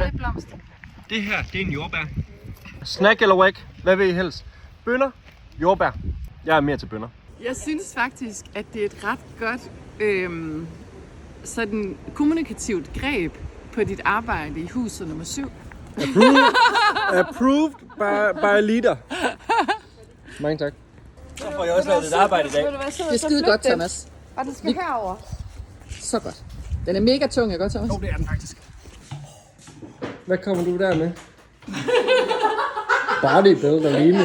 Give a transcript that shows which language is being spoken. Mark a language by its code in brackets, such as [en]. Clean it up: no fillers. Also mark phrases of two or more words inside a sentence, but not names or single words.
[da] Alle blomster. Det her, det er en jordbær. Snack eller whack? Hvad vil I helst? Bønner? Jordbær? Jeg er mere til bønner. Jeg synes faktisk, at det er et ret godt sådan kommunikativt greb på dit arbejde i huset nummer 7. [en] Approved by leader. [da] Mange tak. Så får jeg også lavet et arbejde i dag. Det er skide godt, Thomas. Og den skal herover. Så godt. Den er mega tung, ikke godt, Thomas? Jo, det er den faktisk. Hvad kommer du der med? Bodybuilder Line.